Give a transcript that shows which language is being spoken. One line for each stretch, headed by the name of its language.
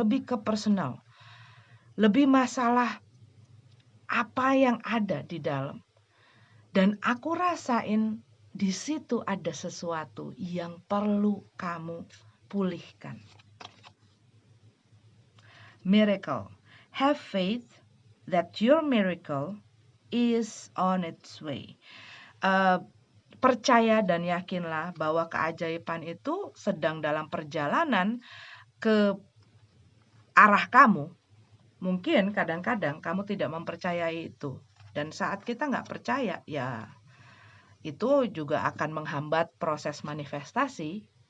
Indonesian: Lebih ke personal. Lebih masalah apa yang ada di dalam. Dan aku rasain di situ ada sesuatu yang perlu kamu pulihkan.
English: Miracle. Have faith that your miracle is on its way.
Indonesian: Percaya dan yakinlah bahwa keajaiban itu sedang dalam perjalanan ke arah kamu. Mungkin kadang-kadang kamu tidak mempercayai itu. Dan saat kita nggak percaya, ya itu juga akan menghambat proses manifestasi.